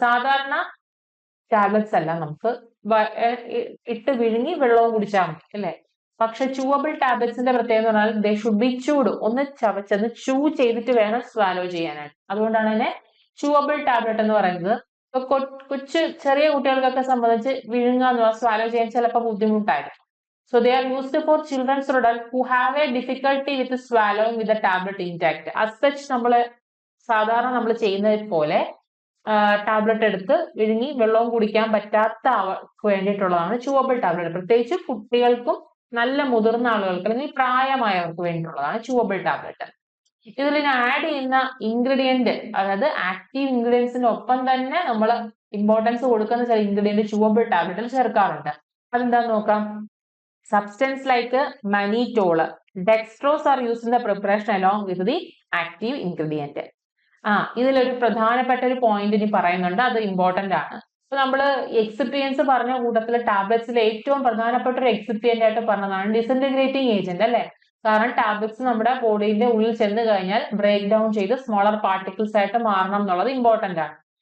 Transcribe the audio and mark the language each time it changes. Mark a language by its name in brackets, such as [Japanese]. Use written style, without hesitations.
[Malayalam] സാധാരണ ടാബ്ലറ്റ്സ് എല്ലാം നമുക്ക് ഇട്ട് വിഴുങ്ങി വെള്ളവും കുടിച്ചാൽ മതി അല്ലെ. പക്ഷെ ചൂവബിൾ ടാബ്ലറ്റ്സിന്റെ പ്രത്യേകത എന്ന് പറഞ്ഞാൽ [English] they should be chewed, [Malayalam] ഒന്ന് ചവച്ചത് ചൂ ചെയ്തിട്ട് വേണം സ്വാലോ ചെയ്യാനായിട്ട്. അതുകൊണ്ടാണ് അതിനെ ചൂവബിൾ ടാബ്ലറ്റ് എന്ന് പറയുന്നത്. ഇപ്പൊ ചെറിയ കുട്ടികൾക്കൊക്കെ സംബന്ധിച്ച് വിഴുങ്ങാന്ന് സ്വാലോ ചെയ്യാൻ ചിലപ്പോൾ ബുദ്ധിമുട്ടായിരിക്കും. [English] So they are used for children's adults who have a difficulty with swallowing with the tablet intact. As such [Malayalam] നമ്മൾ സാധാരണ നമ്മൾ ചെയ്യുന്നത് പോലെ ടാബ്ലറ്റ് എടുത്ത് വിഴുങ്ങി വെള്ളവും കുടിക്കാൻ പറ്റാത്ത അവർക്ക് വേണ്ടിയിട്ടുള്ളതാണ് ചൂവബിൾ ടാബ്ലറ്റ്. പ്രത്യേകിച്ച് കുട്ടികൾക്കും നല്ല മുതിർന്ന ആളുകൾക്ക് അല്ലെങ്കിൽ പ്രായമായവർക്ക് വേണ്ടിയിട്ടുള്ളതാണ് ചൂവബിൾ ടാബ്ലറ്റ്. ഇതിൽ ആഡ് ചെയ്യുന്ന ഇൻഗ്രീഡിയന്റ്, അതായത് ആക്റ്റീവ് ഇൻഗ്രീഡിയൻസിന്റെ ഒപ്പം തന്നെ നമ്മൾ ഇമ്പോർട്ടൻസ് കൊടുക്കുന്ന ചില ഇൻഗ്രീഡിയന്റ് ചൂവബിൾ ടാബ്ലറ്റിൽ ചേർക്കാറുണ്ട്. അതെന്താന്ന് നോക്കാം. [English] Substance like mannitol, dextrose are used in the preparation along with the active ingredient. [Malayalam] ഇതിലൊരു പ്രധാനപ്പെട്ട ഒരു പോയിന്റ് ഇനി പറയുന്നുണ്ട്, അത് ഇമ്പോർട്ടന്റ് ആണ്. അപ്പൊ നമ്മള് എക്സിപ്പിയൻസ് പറഞ്ഞ കൂട്ടത്തില് ടാബ്ലറ്റ്സിൽ ഏറ്റവും പ്രധാനപ്പെട്ട ഒരു എക്സിപ്പിയന്റ് ആയിട്ട് പറഞ്ഞതാണ് ഡിസിൻറ്റഗ്രേറ്റിംഗ് ഏജന്റ് അല്ലെ. കാരണം ടാബ്ലറ്റ്സ് നമ്മുടെ ബോഡിയുടെ ഉള്ളിൽ ചെന്ന് കഴിഞ്ഞാൽ ബ്രേക്ക് ഡൗൺ ചെയ്ത് സ്മോളർ പാർട്ടിക്കിൾസ് ആയിട്ട് മാറണം എന്നുള്ളത് ഇമ്പോർട്ടന്റ് ആണ്.